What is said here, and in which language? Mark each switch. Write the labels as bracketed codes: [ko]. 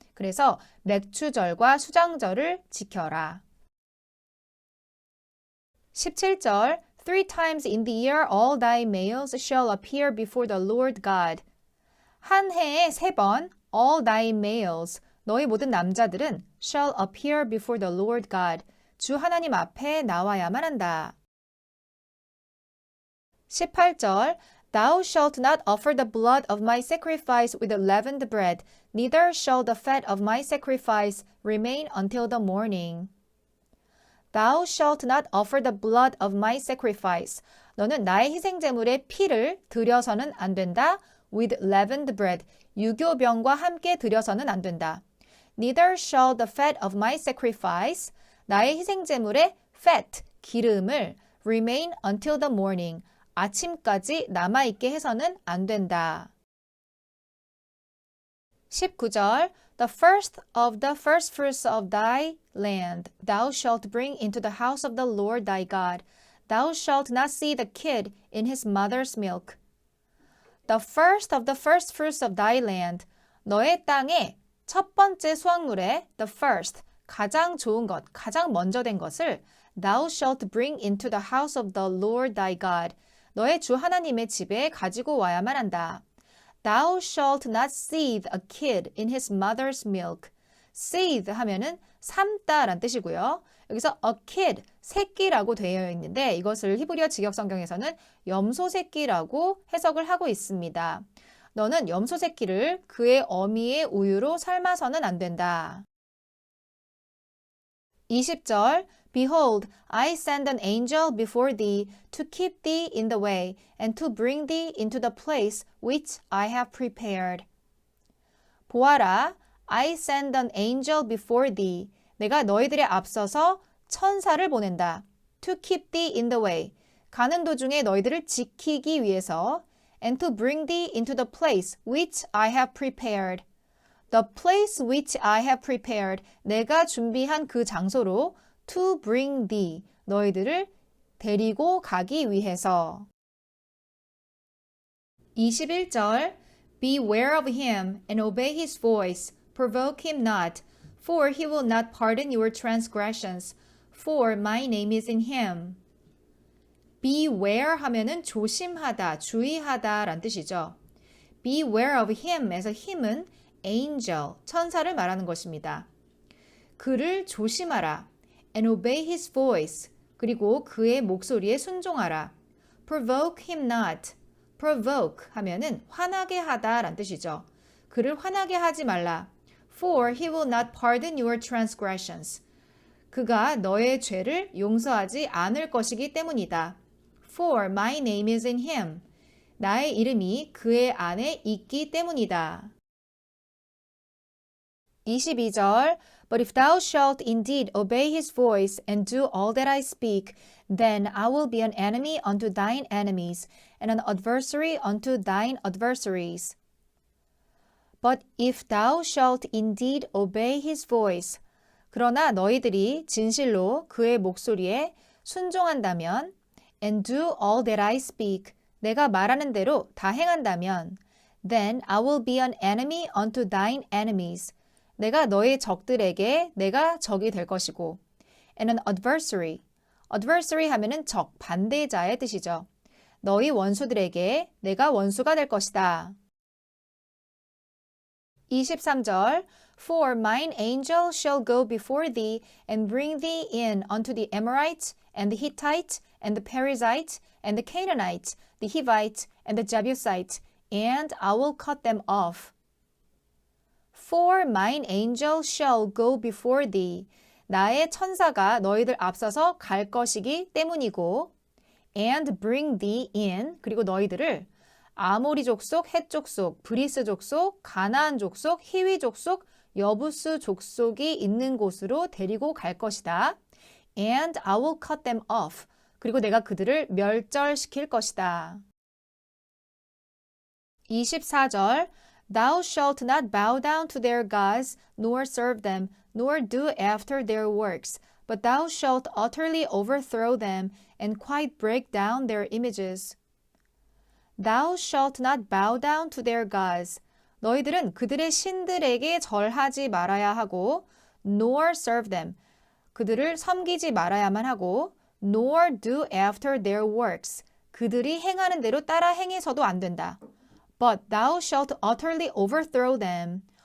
[ko] 그래서 맥추절과 수장절을 지켜라. [en] 17절 Three times in the year all thy males shall appear before the Lord God. [ko] 한 해에 3번 [en] all thy males, [ko] 너희 모든 남자들은 [en] shall appear before the Lord God. [ko] 주 하나님 앞에 나와야만 한다. [en] 18절 Thou shalt not offer the blood of my sacrifice with leavened bread, neither shall the fat of my sacrifice remain until the morning. Thou shalt not offer the blood of my sacrifice. [ko] 너는 나의 희생제물의 피를 드려서는 안 된다. [en] With leavened bread. [ko] 유교병과 함께 드려서는 안 된다. [en] Neither shall the fat of my sacrifice. [ko] 나의 희생제물의 [en] fat, [ko] 기름을 [en] remain until the morning. [ko] 아침까지 남아있게 해서는 안 된다. [en] 19절 The first of the first fruits of thy land thou shalt bring into the house of the Lord thy God. Thou shalt not see the kid in his mother's milk. The first of the first fruits of thy land. [ko] 너의 땅에 첫 번째 수확물에 [en] the first, [ko] 가장 좋은 것, 가장 먼저 된 것을 [en] thou shalt bring into the house of the Lord thy God. [ko] 너의 주 하나님의 집에 가지고 와야만 한다. [en] Thou shalt not seethe a kid in his mother's milk. [ko] seethe 하면은 삶다란 뜻이고요. 여기서 [en] a kid, [ko] 새끼라고 되어 있는데 이것을 히브리어 직역성경에서는 염소 새끼라고 해석을 하고 있습니다. 너는 염소 새끼를 그의 어미의 우유로 삶아서는 안 된다. [en] 20절 Behold, I send an angel before thee to keep thee in the way and to bring thee into the place which I have prepared. [ko] 보아라, [en] I send an angel before thee. [ko] 내가 너희들의 앞서서 천사를 보낸다. [en] To keep thee in the way. [ko] 가는 도중에 너희들을 지키기 위해서 [en] and to bring thee into the place which I have prepared. The place which I have prepared. [ko] 내가 준비한 그 장소로 [en] to bring thee, [ko] 너희들을 데리고 가기 위해서. [en] 21절 Beware of him and obey his voice, provoke him not, for he will not pardon your transgressions, for my name is in him. [ko] beware 하면은 조심하다, 주의하다 라는 뜻이죠. [en] beware of him [ko] 에서 him은 angel, 천사를 말하는 것입니다. 그를 조심하라. [en] and obey his voice. [ko] 그리고 그의 목소리에 순종하라. [en] provoke him not. [ko] provoke 하면은 화나게 하다 라는 뜻이죠. 그를 화나게 하지 말라. [en] for he will not pardon your transgressions. [ko] 그가 너의 죄를 용서하지 않을 것이기 때문이다. [en] for my name is in him. [ko] 나의 이름이 그의 안에 있기 때문이다. [en] 22절 But if thou shalt indeed obey his voice and do all that I speak, then I will be an enemy unto thine enemies, and an adversary unto thine adversaries. But if thou shalt indeed obey his voice, [ko] 그러나 너희들이 진실로 그의 목소리에 순종한다면, [en] and do all that I speak, [ko] 내가 말하는 대로 다 행한다면, [en] then I will be an enemy unto thine enemies. [ko] 내가 너의 적들에게 내가 적이 될 것이고, [en] and an adversary. [ko] adversary 하면은 적, 반대자의 뜻이죠. 너희 원수들에게 내가 원수가 될 것이다. [en] 23절 For mine angel shall go before thee and bring thee in unto the Amorites and the Hittites and the Perizzites and the Canaanites, the Hivites and the Jebusites, and I will cut them off. For mine angel shall go before thee. [ko] 나의 천사가 너희들 앞서서 갈 것이기 때문이고, [en] and bring thee in. [ko] 그리고 너희들을 아모리 족속, 헷 족속, 브리스 족속, 가나안 족속, 히위 족속, 여부스 족속이 있는 곳으로 데리고 갈 것이다. [en] And I will cut them off. [ko] 그리고 내가 그들을 멸절시킬 것이다. [en] 24절 Thou shalt not bow down to their gods, nor serve them, nor do after their works, but thou shalt utterly overthrow them, and quite break down their images. Thou shalt not bow down to their gods. [ko] 너희들은 그들의 신들에게 절하지 말아야 하고, [en] nor serve them. [ko] 그들을 섬기지 말아야만 하고, [en] nor do after their works. [ko] 그들이 행하는 대로 따라 행해서도 안 된다. [en] But thou shalt utterly overthrow them.